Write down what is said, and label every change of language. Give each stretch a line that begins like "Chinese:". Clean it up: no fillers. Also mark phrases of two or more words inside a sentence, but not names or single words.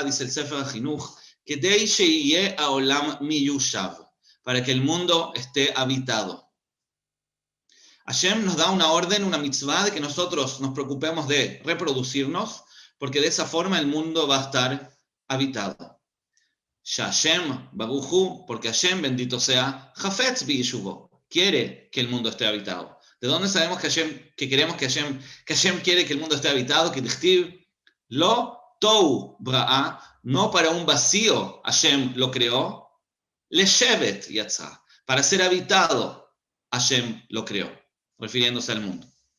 Spanish: Dice el Sefer HaChinuch,
Hebrew: כדי שיהא העולם מיושב,
Spanish: para que el mundo esté habitado. Hashem nos da una orden, una mitzvah, de que nosotros nos preocupemos de reproducirnos, porque de esa forma el mundo va a estar habitado.
Hebrew: השם ברוך הוא,
Spanish: porque Hashem, bendito sea,
Hebrew: חפץ בישובו,
Spanish: quiere que el mundo esté habitado. ¿De dónde sabemos que queremos que Hashem quiere que el mundo esté habitado? Que
Hebrew: דכתיב לא תהו בראה,
Spanish: no para un vacío Hashem lo creó,
Hebrew: לשבת יצרה,
Spanish: para ser habitado Hashem lo creó, refiriéndose al mundo.